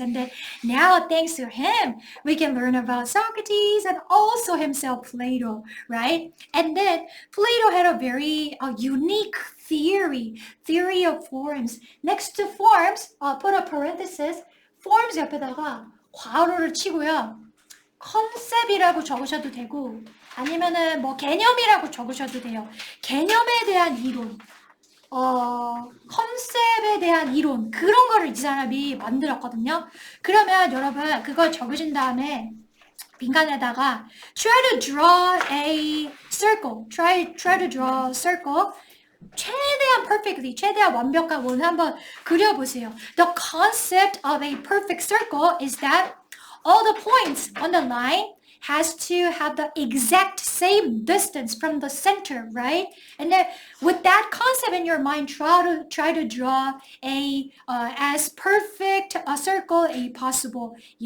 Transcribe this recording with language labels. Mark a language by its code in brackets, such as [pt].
[en] And then now, thanks to him, we can learn about Socrates and also himself, Plato, right? And then Plato had a very unique theory of forms. Next to forms, put a parenthesis, forms [ko] 옆에다가 괄호를 치고요. 컨셉이라고 적으셔도 되고 아니면은 개념이라고 적으셔도 돼요. 개념에 대한 이론, 컨셉에 대한 이론, 그런 거를 이 사람이 만들었거든요. 그러면 여러분 그걸 적으신 다음에 빈칸에다가 [en] try to draw a circle. Try to draw a circle. [ko] 최대한 perfectly, 최대한 완벽한 원을 한번 그려보세요. [en] The concept of a perfect circle is that all the points on the line has to have the exact same distance from the center, right? And then with that concept in your mind, try to draw a as perfect a circle as possible.